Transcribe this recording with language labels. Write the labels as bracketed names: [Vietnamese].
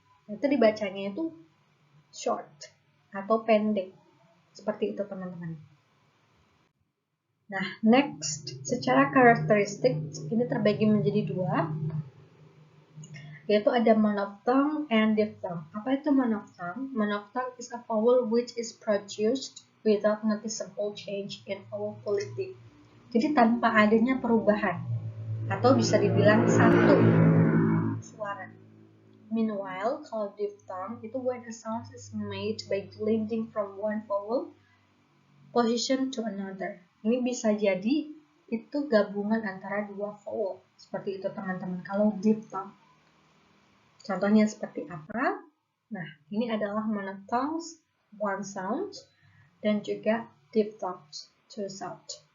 [Indonesian] Nah, itu dibacanya itu short atau pendek. Seperti itu teman-teman. Nah, next, secara karakteristik ini terbagi menjadi dua, yaitu ada monophthong and diphthong. Apa itu monophthong? [English] Monophthong is a vowel which is produced without noticeable change in vowel quality. [Indonesian] Jadi tanpa adanya perubahan, atau bisa dibilang satu suara. [English] Meanwhile, [Indonesian] kalau diphthong itu [English] when a sound is made by blending from one vowel position to another. [Indonesian] Ini bisa jadi itu gabungan antara dua vowel. Seperti itu teman-teman. Kalau diphthong. Contohnya seperti apa? Nah, ini adalah monophthongs, [English] one sound, [Indonesian] dan juga diphthongs, [English] two sound.